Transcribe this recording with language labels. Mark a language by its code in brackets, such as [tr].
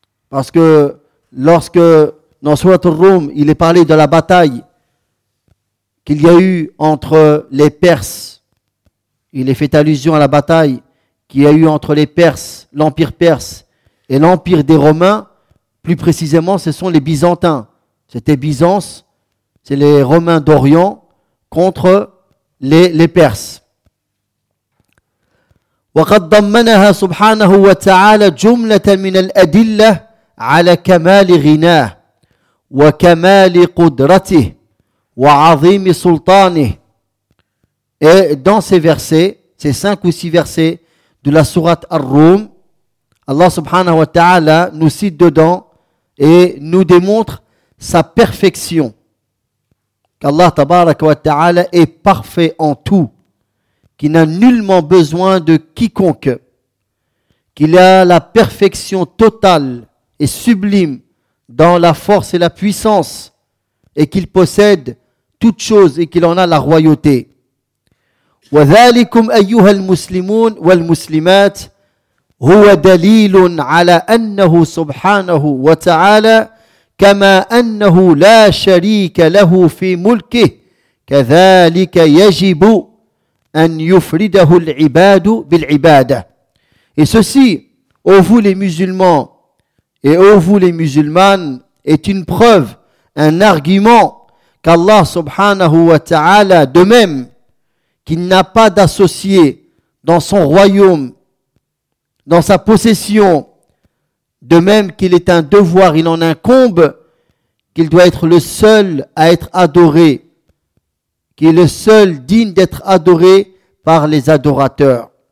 [fr] Parce que lorsque dans Sourate al-Rum, il est parlé de la bataille qu'il y a eu entre les Perses, il est fait allusion à la bataille qu'il y a eu entre les Perses, l'Empire perse et l'Empire des Romains. Plus précisément, ce sont les Byzantins. C'était Byzance, c'est les Romains d'Orient contre les Perses. [ar] وقد ضمنها سبحانه وتعالى جملة من الأدلة على كمال غناه وكمال قدرته وعظيم سلطانه. [fr] Et dans ces versets, ces 5 ou 6 versets de la sourate Ar-Rum, Allah subhanahu wa ta'ala nous cite dedans et nous démontre sa perfection. Qu'Allah tabaraka wa ta'ala est parfait en tout, qu'il n'a nullement besoin de quiconque, qu'il a la perfection totale et sublime dans la force et la puissance, et qu'il possède toutes choses et qu'il en a la royauté. [ar] وَذَلِكُمْ أَيُّهَا الْمُسْلِمُونَ وَالْمُسْلِمَاتِ هو دليل على أنه سبحانه وتعالى كما أنه لا شريك له في ملكه كذلك يجب أن يفرده العباد بالعبادة. [fr] Et ceci, ô vous les musulmans et ô vous les musulmanes, est une preuve, un argument qu'Allah subhanahu wa ta'ala, de même qu'il n'a pas d'associé dans son royaume, dans sa possession, de même qu'il est un devoir, il en incombe, qu'il doit être le seul à être adoré, qu'il est le seul digne d'être adoré par les adorateurs.